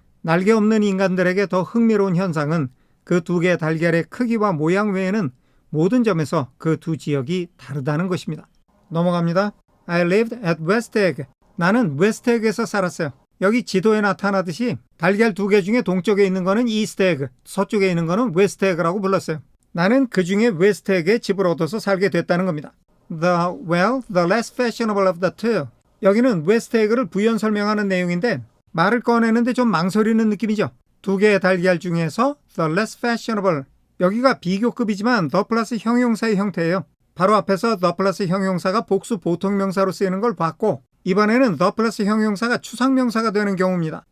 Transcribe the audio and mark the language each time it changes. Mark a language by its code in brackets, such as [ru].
[ko] 날개 없는 인간들에게 더 흥미로운 현상은 그 두 개의 달걀의 크기와 모양 외에는 모든 점에서 그 두 지역이 다르다는 것입니다. 넘어갑니다. [en] I lived at West Egg. [ko] 나는 웨스트 에그에서 살았어요. 여기 지도에 나타나듯이 달걀 두 개 중에 동쪽에 있는 거는 이스트 에그, 서쪽에 있는 거는 웨스트 에그라고 불렀어요. 나는 그 중에 웨스트 에그에 집을 얻어서 살게 됐다는 겁니다. [en] The less fashionable of the two. [ko] 여기는 웨스트 에그를 부연 설명하는 내용인데 말을 꺼내는데 좀 망설이는 느낌이죠. 두 개의 달걀 중에서 [en] the less fashionable. [ko] 여기가 비교급이지만 the 플러스 형용사의 형태예요. 바로 앞에서 the 플러스 형용사가 복수 보통명사로 쓰이는 걸 봤고 이번에는 the 플러스 형용사가 추상명사가 되는 경우입니다.